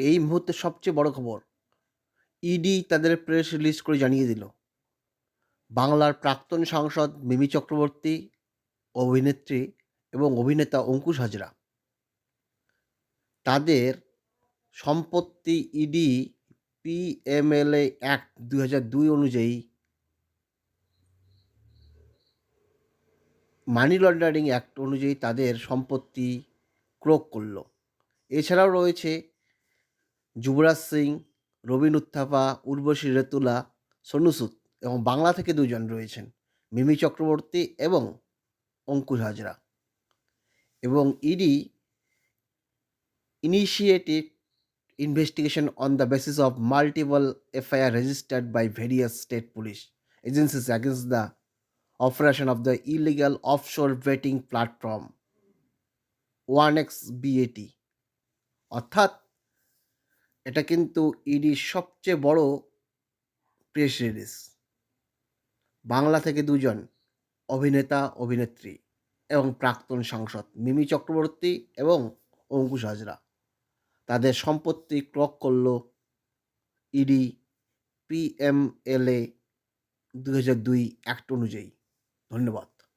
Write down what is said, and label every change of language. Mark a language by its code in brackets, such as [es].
[bn] এই মুহূর্তে সবচেয়ে বড় খবর, ইডি তাদের প্রেস রিলিজ করে জানিয়ে দিল, বাংলার প্রাক্তন সাংসদ মিমি চক্রবর্তী, অভিনেত্রী এবং অভিনেতা অঙ্কুশ হাজরা, তাদের সম্পত্তি ইডি পিএমএলএ অ্যাক্ট ২০০২ অনুযায়ী মানি লন্ডারিং অ্যাক্ট অনুযায়ী তাদের সম্পত্তি ক্রোক করল। এছাড়াও রয়েছে যুবরাজ সিং, রবিন উত্থাপা, উর্বশী রেতুলা, সোনু সুদ এবং বাংলা থেকে ২ জন রয়েছেন, মিমি চক্রবর্তী এবং অঙ্কুশ হাজরা। [en] এবং ED initiated investigation on the basis of multiple FIR registered by various state police agencies against the operation of the illegal offshore betting platform 1xBET। [bn] অর্থাৎ এটা কিন্তু ইডির সবচেয়ে বড় প্রেস রিলিজ। বাংলা থেকে ২ জন অভিনেতা, অভিনেত্রী এবং প্রাক্তন সাংসদ মিমি চক্রবর্তী এবং অঙ্কুশ হাজরা, তাদের সম্পত্তি ক্রোক করল ইডি পিএমএলএ ২০০২ অ্যাক্ট অনুযায়ী। ধন্যবাদ।